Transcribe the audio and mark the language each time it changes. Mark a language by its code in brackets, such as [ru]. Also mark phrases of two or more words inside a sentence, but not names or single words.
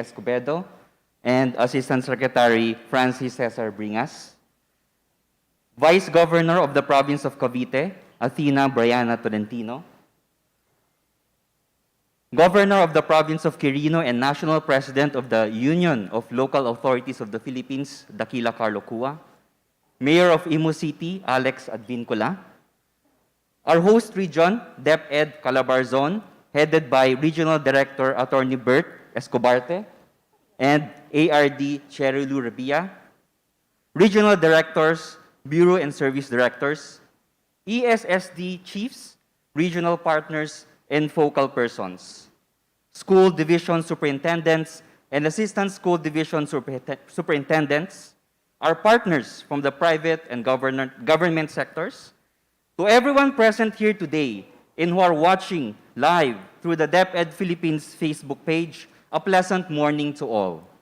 [en] Escobedo, and Assistant Secretary Francis Cesar Bringas, Vice Governor of the Province of Cavite, Athena Brianna Tolentino, Governor of the Province of Quirino and National President of the Union of Local Authorities of the Philippines, Dakila Carlo Cua, Mayor of Imus City, Alex Advincula, our host region, DepEd Calabarzon, headed by Regional Director Attorney Bert Escobarte, and ARD Cherilu Rabia, Regional Directors, Bureau and Service Directors, ESSD Chiefs, Regional Partners, and Focal Persons, School Division Superintendents, and Assistant School Division Superintendents, our partners from the private and government sectors, To everyone present here today and who are watching live through the DepEd Philippines Facebook page, a pleasant morning to all.